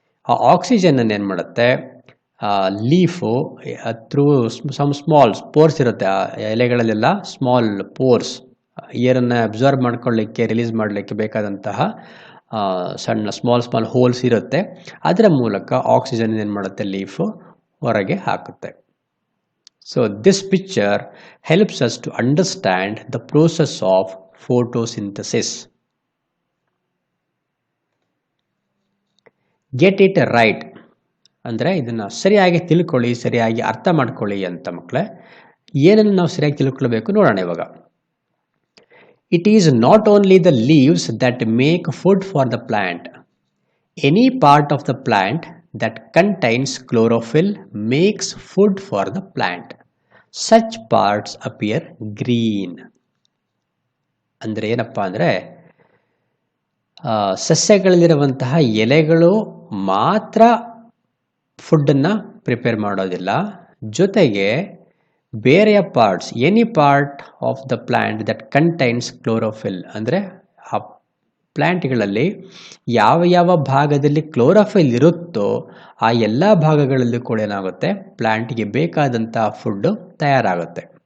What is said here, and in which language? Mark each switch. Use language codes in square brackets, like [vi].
[kn] ಆ ಆಕ್ಸಿಜನನ್ನು ಏನು ಮಾಡುತ್ತೆ, leaf [en] through some small pores [kn] ಇರುತ್ತೆ, ಆ ಎಲೆಗಳಲ್ಲೆಲ್ಲ ಸ್ಮಾಲ್ ಪೋರ್ಸ್, ಏರನ್ನು ಅಬ್ಸಾರ್ಬ್ ಮಾಡ್ಕೊಳ್ಳಿಕ್ಕೆ, ರಿಲೀಸ್ ಮಾಡಲಿಕ್ಕೆ ಬೇಕಾದಂತಹ ಸಣ್ಣ ಸ್ಮಾಲ್ ಹೋಲ್ಸ್ ಇರುತ್ತೆ. ಅದರ ಮೂಲಕ ಆಕ್ಸಿಜನ್ ಏನು ಮಾಡುತ್ತೆ, ಲೀಫು ಹೊರಗೆ ಹಾಕುತ್ತೆ. [en] So this picture helps us to understand the process of photosynthesis. Get it right. [kn] ಅಂದರೆ ಇದನ್ನು ಸರಿಯಾಗಿ ತಿಳ್ಕೊಳ್ಳಿ, ಸರಿಯಾಗಿ ಅರ್ಥ ಮಾಡ್ಕೊಳ್ಳಿ ಅಂತ ಮಕ್ಕಳೇ. ಏನನ್ನು ನಾವು ಸರಿಯಾಗಿ ತಿಳ್ಕೊಳ್ಬೇಕು ನೋಡೋಣ ಇವಾಗ. [en] It is not only the leaves that make food for the plant. Any part of the plant that contains chlorophyll makes food for the plant. Such parts appear green. [kn] ಅಂದರೆ ಏನಪ್ಪ ಅಂದರೆ, ಸಸ್ಯಗಳಲ್ಲಿರುವಂತಹ ಎಲೆಗಳು ಮಾತ್ರ ಫುಡ್ಡನ್ನು ಪ್ರಿಪೇರ್ ಮಾಡೋದಿಲ್ಲ, ಜೊತೆಗೆ ಬೇರೆಯ parts, [en] any part of the plant that contains chlorophyll, [kn] ಅಂದರೆ ಆ ಪ್ಲ್ಯಾಂಟ್ಗಳಲ್ಲಿ ಯಾವ ಯಾವ ಭಾಗದಲ್ಲಿ ಕ್ಲೋರೋಫಿಲ್ ಇರುತ್ತೋ ಆ ಎಲ್ಲ ಭಾಗಗಳಲ್ಲಿ ಕೂಡ ಏನಾಗುತ್ತೆ, ಪ್ಲ್ಯಾಂಟ್ಗೆ ಬೇಕಾದಂತಹ ಫುಡ್ಡು ತಯಾರಾಗುತ್ತೆ.